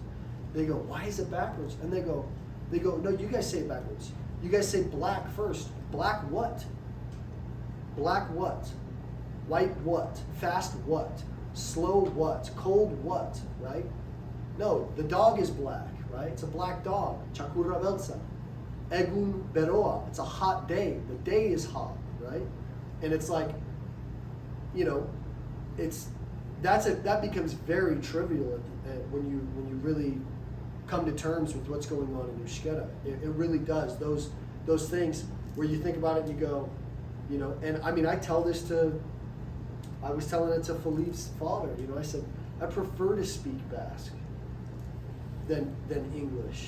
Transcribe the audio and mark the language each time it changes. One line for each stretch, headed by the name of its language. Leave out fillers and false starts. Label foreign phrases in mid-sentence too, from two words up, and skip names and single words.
English: They go, why is it backwards? And they go, no, you guys say it backwards. You guys say black first. Black what? Black what? White what? Fast what? Slow what? Cold what? Right? No, the dog is black, right? It's a black dog.
Basque: Chakura velsa. Egun beroa.
English: It's a hot day. The day is hot, right? And it's like, you know, that becomes very trivial when you really come to terms with what's going on in Euskara. It really does. Those things where you think about it and you go, you know, and I mean, I was telling it to Philippe's father, you know, I said, I prefer to speak Basque than English.